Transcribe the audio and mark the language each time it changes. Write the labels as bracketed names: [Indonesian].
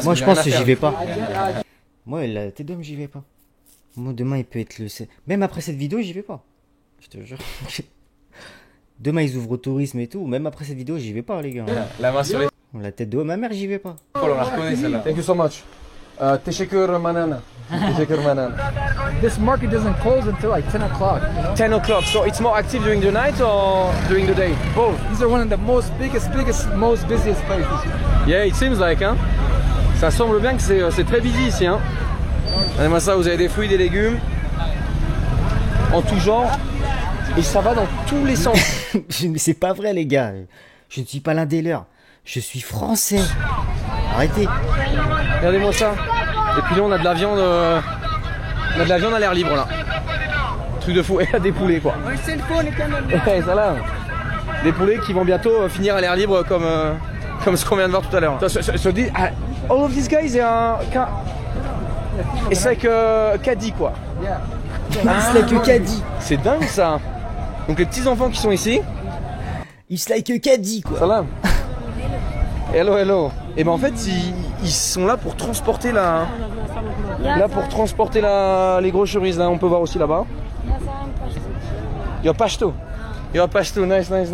[French] Moi, je pense que j'y vais pas. Moi, la tête d'homme, j'y vais pas. Moi, demain, il peut être le... Même après cette vidéo, j'y vais pas. Je te jure. Demain, ils ouvrent au tourisme et tout. Même après cette vidéo, j'y vais pas, les gars. La main sur les... La tête de haut, ma mère, j'y vais pas. On la reconnaît celle-là. [English] Thank you so much. Teşekkür manana. Teşekkür manana. This market doesn't close until like 10 o'clock. You know? 10 o'clock. So it's more active during the night or during the day? Both. These are one of the biggest, most busiest places. Yeah, it seems like, hein. [French] Ça semble bien que c'est très busy ici, hein. Regardez-moi ça, vous avez des fruits, des légumes. En tout genre. Et ça va dans tous les sens. Mais c'est pas vrai, les gars. Je ne suis pas l'un des leurs. Je suis français. Arrêtez. Regardez-moi ça. Et puis là, on a de la viande. On a de la viande à l'air libre là. Truc de fou. Et là, des poulets quoi. Ouais, ça là. Des poulets qui vont bientôt finir à l'air libre comme ce qu'on vient de voir tout à l'heure. [English] So all of these guys are it's like caddie [French] quoi. [English] Yeah. It's like a caddie. [French] C'est dingue ça. Donc les petits enfants qui sont ici. [English] It's like a caddie [French] quoi. [English] Salam. Hello, hello. [French] Et ben en fait, ils sont là pour transporter les grosses cerises là. On peut voir aussi là-bas. Yo pashto. Yo pashto, nice.